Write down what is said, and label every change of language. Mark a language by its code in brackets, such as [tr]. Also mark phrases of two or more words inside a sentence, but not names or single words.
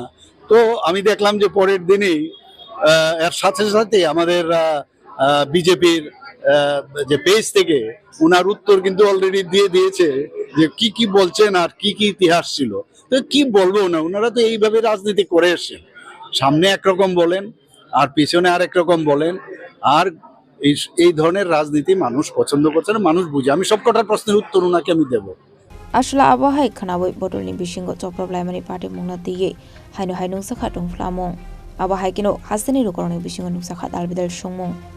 [bn] তো আমি দেখলাম যে পরের দিনেই এর সাথে সাথে আমাদের বিজেপির যে পেজ থেকে উনার উত্তর কিন্তু অলরেডি দিয়ে দিয়েছে যে কি বলছেন আর কি ইতিহাস ছিল। তো কি বলবো না, ওনারা তো এইভাবে রাজনীতি করে এসেছেন, সামনে একরকম বলেন আর পিছনে আরেক রকম বলেন। আর এই ধরনের রাজনীতি মানুষ পছন্দ করছে না, মানুষ বুঝে। আমি সব কটার প্রশ্নের উত্তর ওনাকে আমি দেবো। [trp] Asla Abahai Khanawai Bodolni Bishingo Topramani Patimung Diye Hainu Sakha Tungphwlaimung. Abahai Kino Hasani Khorang Bishingo Sakha Dalbidal Shungmung.